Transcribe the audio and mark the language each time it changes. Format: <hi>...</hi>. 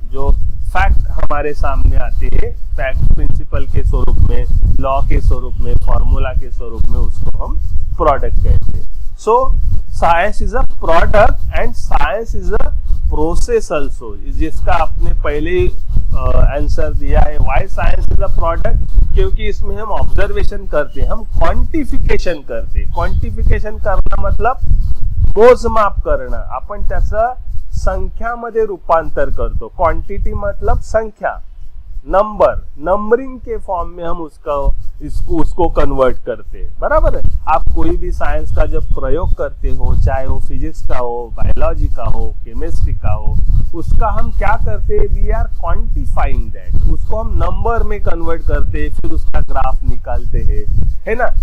<hi>जो फैक्ट हमारे सामने आते हैं, फैक्ट प्रिंसिपल के स्वरूप में, लॉ के स्वरूप में, फॉर्मूला के स्वरूप में, उसको हम प्रोडक्ट कहते हैं.</hi> <en>so science is a product and science is a process also,</en> <hi>जिसका आपने पहले आंसर दिया है.</hi> <en>why science is a product,</en> <hi>क्योंकि इसमें हम ऑब्जर्वेशन करते हैं, हम क्वांटिफिकेशन करते.</hi> <mr>क्वांटिफिकेशन</mr> <hi>करना मतलब</hi> <mr>मोजमाप करणं, आपण त्याचं संख्यामध्ये रूपांतर करतो.</mr> <hi>क्वांटिटी मतलब संख्या, नंबर, नंबरिंग के फॉर्म में हम उसका इसको उसको कन्वर्ट करते हैं, बराबर है। आप कोई भी साइंस का जब प्रयोग करते हो, चाहे वो फिजिक्स का हो, बायोलॉजी का हो, केमिस्ट्री का हो, उसका हम क्या करते हैं,</hi> <en>we are quantifying that,</en> <hi>उसको हम नंबर में कन्वर्ट करते हैं, फिर उसका ग्राफ निकालते हैं, है ना।</hi>